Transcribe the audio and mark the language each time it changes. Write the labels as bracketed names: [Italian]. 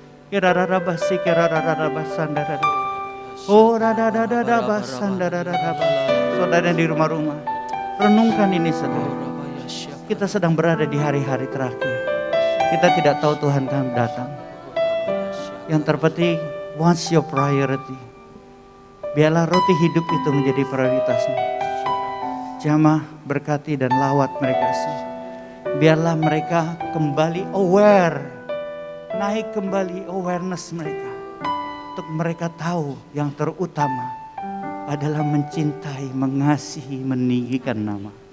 [Indonesian] Kirararabasi kirararabasandara. Oh radadadadabasandara. Saudara di rumah-rumah, renungkan ini saudara. Kita sedang berada di hari-hari terakhir. Kita tidak tahu Tuhan akan datang. Yang terpenting, [English] what's your priority? [Indonesian] Biarlah roti hidup itu menjadi prioritasmu. Jamah, berkati dan lawat mereka semua. Biarlah mereka kembali aware. Naik kembali awareness mereka. Untuk mereka tahu yang terutama adalah mencintai, mengasihi, meninggikan nama.